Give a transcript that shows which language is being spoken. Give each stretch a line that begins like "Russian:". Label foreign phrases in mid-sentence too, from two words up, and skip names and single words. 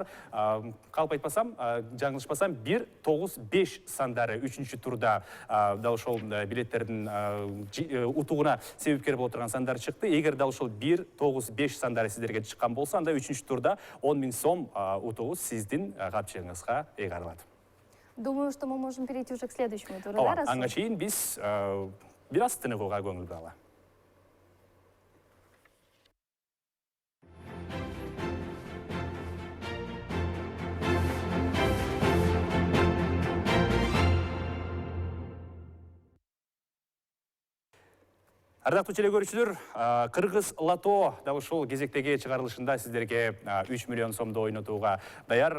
Kyrgyz: Калп айтпасам, жаңылышпасам, 1, 9, 5 сандары 3-чү турда дал ошол билеттердин утугуна себепкер боло турган сандар чыкты. Эгер дал ошол 1, 9, 5 сандары сиздерге чыккан болсо, анда 3-чү турда 10 000 сом утугу сиздин капчыгыңызга ыйгарылат.
Russian: Думаю, что мы можем перейти уже к следующему туру. Да, Расул?
Kyrgyz: Анга чейин биз бир аз тыныгууга көңүл буралы. Ардактуу телекөрүүчүлөр, Кыргыз Лото дал ушул кезектеги чыгарылышында сиздерге 3 миллион сомду ойнотууга даяр.